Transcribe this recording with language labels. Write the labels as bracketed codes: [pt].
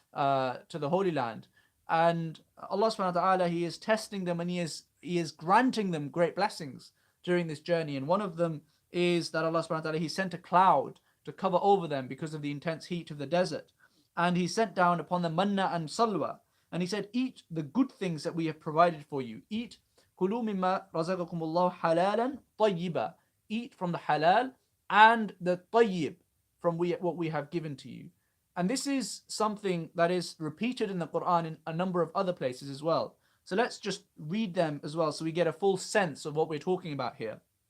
[en] to the Holy Land. And Allah subhanahu wa ta'ala, He is testing them, and He is granting them great blessings during this journey. And one of them is that Allah subhanahu wa ta'ala, He sent a cloud to cover over them because of the intense heat of the desert. And He sent down upon them manna and salwa. And He said, eat the good things that we have provided for you. [ar] Eat كُلُوا مِمَّا رَزَقَكُمُ اللَّهُ حَلَالًا طَيِّبًا. [en] Eat from the halal and the tayyib, from what we have given to you. And this is something that is repeated in the Quran in a number of other places as well. So let's just read them as well so we get a full sense of what we're talking about here.